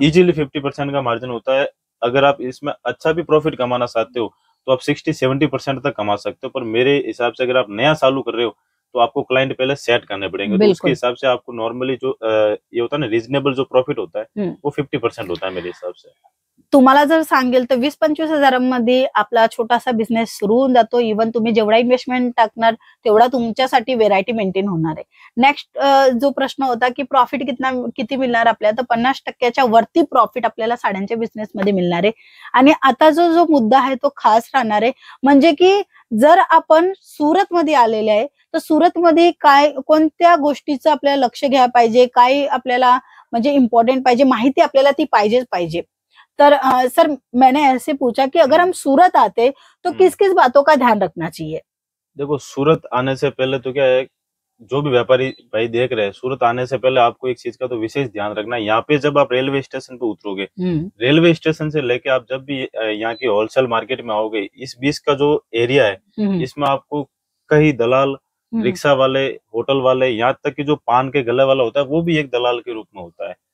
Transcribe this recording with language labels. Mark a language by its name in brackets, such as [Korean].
[Hindi] Easily 50% का margin होता है। अगर आप इसमें अच्छा भी प्रॉफिट कमाना चाहते हो तो आप 60-70% तक कमा सकते हो। पर मेरे हिसाब से अगर आप नया चालू कर रहे हो तो आपको क्लाइंट पहले सेट करने पड़ेंगे, तो उसके हिसाब से आपको नॉर्मली जो ये होता है ना रीजनेबल जो प्रॉफिट होता है वो 50% होता है मेरे हिसाब से। [Marathi] तुम्हाला जर सांगेल तर 20-25 हजारांमध्ये आपला छोटासा बिझनेस सुरू होऊन जातो. इव्हन तुम्ही जेवढा इन्व्हेस्टमेंट टाकणार तेवढा तुमच्यासाठी व्हेरायटी मेंटेन होणार आहे. नेक्स्ट जो प्रश्न होता की प्रॉफिट किती मिळणार आपल्याला, तर 50% वरती प्रॉफिट आपल्याला साड्यांच्या बिझनेसमध्ये मिळणार आहे. आणि आता जो मुद्दा आहे तो खास राहणार आहे, म्हणजे की जर आपण सुरतमध्ये आलेले आहे तर सुरतमध्ये काय कोणत्या गोष्टीचं आपल्याला लक्ष घ्यायला पाहिजे, काय आपल्याला म्हणजे इम्पॉर्टंट पाहिजे, माहिती आपल्याला ती पाहिजेच पाहिजे. [Hindi] तर सर मैंने ऐसे पूछा कि अगर हम सूरत आते तो किस किस बातों का ध्यान रखना चाहिए? देखो, सूरत आने से पहले तो क्या है, जो भी व्यापारी भाई देख रहे हैं, सूरत आने से पहले आपको एक चीज का तो विशेष ध्यान रखना है। यहाँ पे जब आप रेलवे स्टेशन पे उतरोगे, रेलवे स्टेशन से लेके आप जब भी यहाँ की होलसेल मार्केट में आओगे, इस बीच का जो एरिया है इसमें आपको कई दलाल, रिक्शा वाले, होटल वाले, यहाँ तक कि जो पान के गले वाला होता है वो भी एक दलाल के रूप में होता है।